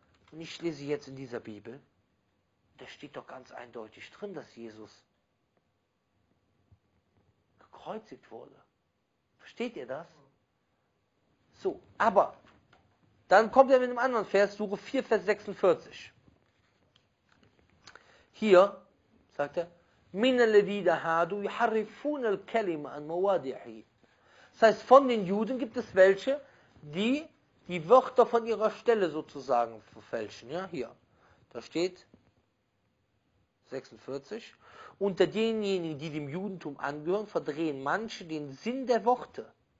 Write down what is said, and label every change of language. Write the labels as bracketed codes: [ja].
[de] Und ich lese jetzt in dieser Bibel, da steht doch ganz eindeutig drin, dass Jesus gekreuzigt wurde. Versteht ihr das? So, aber dann kommt er mit einem anderen Vers, Suche 4, Vers 46. Hier sagt er, [ar] مِنَ الَّذِيدَ هَادُوا يُحَرِّفُونَ الْكَلِمَ عَنْ مَوَادِعِهِ. [de] Das heißt, von den Juden gibt es welche, die die Wörter von ihrer Stelle sozusagen verfälschen. Ja, hier, da steht 46. Unter denjenigen, die dem Judentum angehören, verdrehen manche den Sinn der Worte.